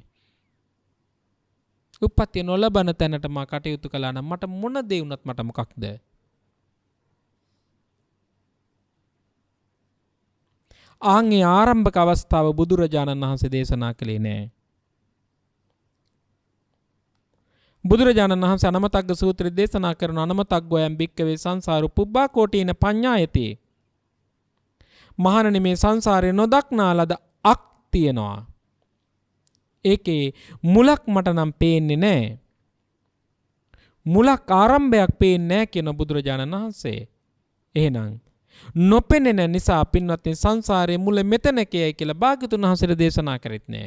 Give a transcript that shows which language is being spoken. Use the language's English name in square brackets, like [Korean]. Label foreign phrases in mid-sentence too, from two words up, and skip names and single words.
[Sinhala] උප්පත්තිය නොලබන තැනට මා කටයුතු කළා නම් මට මොන දේ වුණත් මට මොකක්ද? ආන්ගේ ආරම්භක අවස්ථාව බුදුරජාණන් වහන්සේ දේශනා කළේ නෑ. බුදුරජාණන් වහන්සේ අනමතග්ග සූත්‍රය දේශනා කරන [Pali] අනමතග්ගෝයන් භික්කවේ සංසාරු පුබ්බා කෝටීන පඤ්ඤායති. [Sinhala] මහණෙනි මේ සංසාරේ නොදක්නා ලද අක් තියනවා. ඒකේ මුලක් මට නම් පේන්නේ නැහැ. මුලක් ආරම්භයක් පේන්නේ නැහැ කියන බුදුරජාණන් වහන්සේ. එහෙනම් නොපෙනෙන නිසා පින්වත්නි සංසාරයේ මුල මෙතන කියයි කියලා භාග්‍යතුන් වහන්සේ දේශනා කරෙත් නැහැ.